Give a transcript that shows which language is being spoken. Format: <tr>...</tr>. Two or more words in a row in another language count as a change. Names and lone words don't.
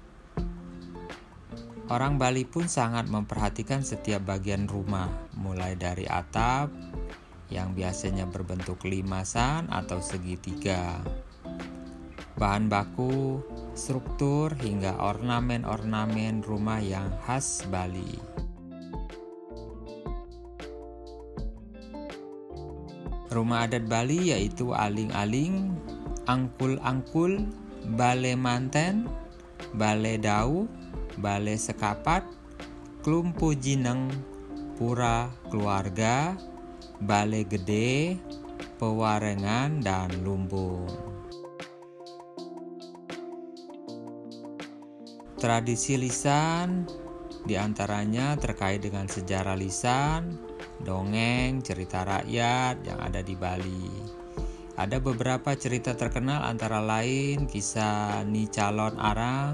<id>Orang Bali pun sangat memperhatikan setiap bagian rumah, mulai dari atap yang biasanya berbentuk limasan atau segitiga, bahan baku, struktur, hingga ornamen-ornamen rumah yang khas Bali. Rumah adat Bali yaitu aling-aling, angkul-angkul, bale manten, bale dau, bale sekapat, klumpu jineng, pura keluarga, bale gede, pewarengan, dan lumbung. Tradisi lisan Di antaranya terkait dengan sejarah lisan, dongeng, cerita rakyat yang ada di Bali. Ada beberapa cerita terkenal antara lain kisah Ni Calon Arang.</id>